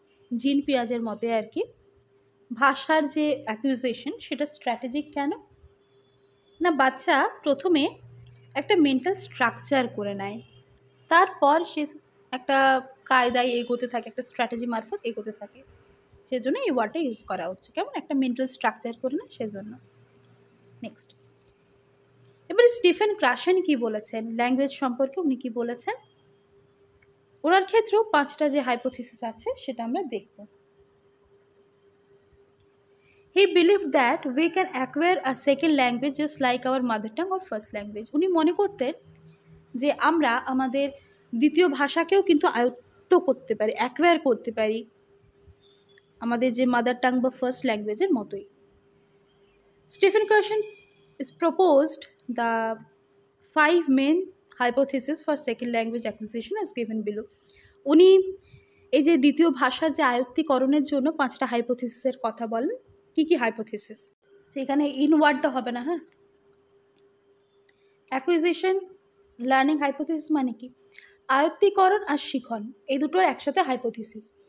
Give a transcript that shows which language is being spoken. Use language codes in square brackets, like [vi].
[bn] জিন পিয়াজের মতে আর কি, ভাষার যে অ্যাকুইজিশন সেটা স্ট্র্যাটেজিক কেন না, বাচ্চা প্রথমে একটা মেন্টাল স্ট্রাকচার করে নেয়, তারপর সে একটা কায়দায় এগোতে থাকে, একটা স্ট্র্যাটেজি মারফত এগোতে থাকে, সেজন্য এই ওয়ার্ডটা ইউজ করা হচ্ছে, কেমন একটা মেন্টাল স্ট্রাকচার করে নেয় সেজন্য। নেক্সট, এবারে স্টিফেন ক্রাশেন কি বলেছেন ল্যাঙ্গুয়েজ সম্পর্কে, উনি কি বলেছেন, ওনার ক্ষেত্রেও 5টা যে হাইপোথিসিস আছে সেটা আমরা দেখব। [en] He believed that we can acquire a second language just like our mother tongue or first language. [bn] উনি মনে করতেন যে আমরা আমাদের দ্বিতীয় ভাষাকেও কিন্তু আয়ত্ত করতে পারি, অ্যাকোয়ার করতে পারি আমাদের যে মাদার টাং বা ফার্স্ট ল্যাঙ্গুয়েজের মতোই। [en] Stephen Krashen is proposed the 5 main hypothesis for second language acquisition as given below. [bn] উনি এই যে দ্বিতীয় ভাষার যে আয়ত্তীকরণের জন্য 5টা হাইপোথিসিসের কথা বলেন। কি কি হাইপোথিসিস, সেখানে ইন ওয়ার্ডটা হবে না, হ্যাঁ। অ্যাকুইজিশন লার্নিং হাইপোথিসিস মানে কি, আয়ত্তীকরণ আর শিখন এই দুটোর একসাথে হাইপোথিসিস।